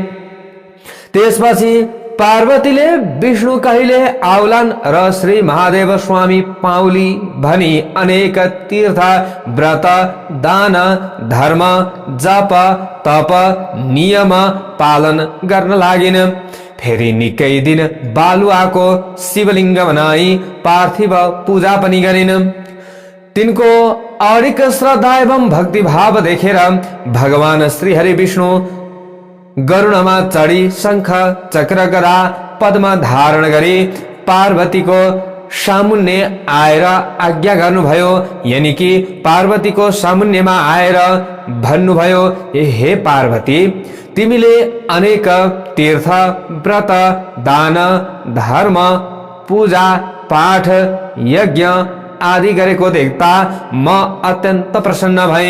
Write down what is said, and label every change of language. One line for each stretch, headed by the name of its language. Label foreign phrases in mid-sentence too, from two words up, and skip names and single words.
Nepali: त्यसपछि पार्वतीले विष्णु कहिले आउलान् र श्री महादेव स्वामी पाउली भनी अनेक तीर्थ व्रत दान धर्म जप तप नियम पालन गर्न लागिन्। फेरि निकै दिन बालुवाको शिवलिङ्ग बनाई पार्थिव पूजा पनि गरिन्। तिनको अडिक श्रद्धा एवं भक्तिभाव देखेर भगवान श्री हरि विष्णु गरुडमा चढी शंख चक्र गदा पद्म धारण गरी पार्वतीको सामुन्ने आएर आज्ञा गर्नुभयो।
Hindi: यानी कि
Nepali: पार्वतीको सामुन्नेमा आएर भन्नुभयो, हे पार्वती, तिमीले अनेक तीर्थ व्रत दान धर्म पूजा पाठ यज्ञ आदि गरेको देख्दा म अत्यन्त प्रसन्न भए।